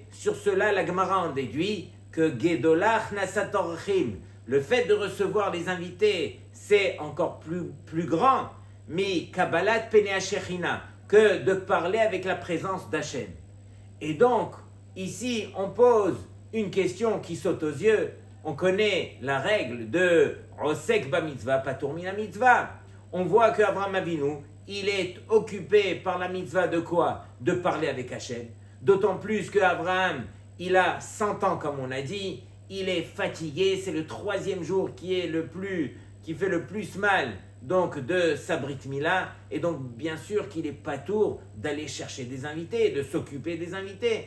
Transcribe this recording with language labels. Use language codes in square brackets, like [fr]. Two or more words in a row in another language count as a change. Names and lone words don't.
[fr] Sur cela, la Gemara en déduit que [he] גדולה הכנסת אורחים, [fr] le fait de recevoir les invités, c'est encore plus grand, mais [he] קבלת פני שכינה, [fr] que de parler avec la présence d'Hachem. Et donc, ici, on pose une question qui saute aux yeux. On connaît la règle de [he] עוסק במצוה, פטור מן המצוה. [fr] On voit qu'Abraham Avinu, il est occupé par la mitzvah de quoi? De parler avec Hachem. D'autant plus qu'Abraham, il a 100 ans comme on a dit, il est fatigué, c'est le 3e jour qui fait le plus mal donc de sa [he] ברית מילה, [fr] et donc bien sûr qu'il est patour d'aller chercher des invités, de s'occuper des invités.